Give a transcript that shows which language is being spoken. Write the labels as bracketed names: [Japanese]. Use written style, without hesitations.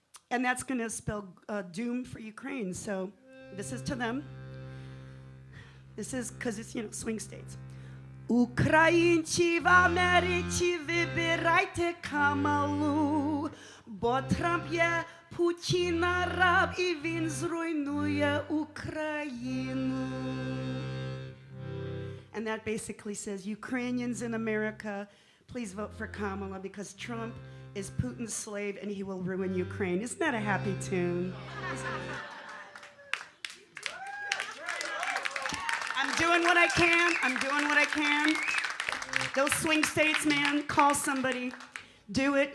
[English] And that's going to spell doom for Ukraine. So this is to them. This is because it's, swing states. [Ukrainian] Українці в Америці, вибирайте Камалу, бо Трамп є Путіна раб, і він зруйнує Україну. [English] And that basically says, Ukrainians in America, please vote for Kamala because Trump is Putin's slave and he will ruin Ukraine. Isn't that a happy tune? I'm doing what I can. Those swing states, man, call somebody, do it.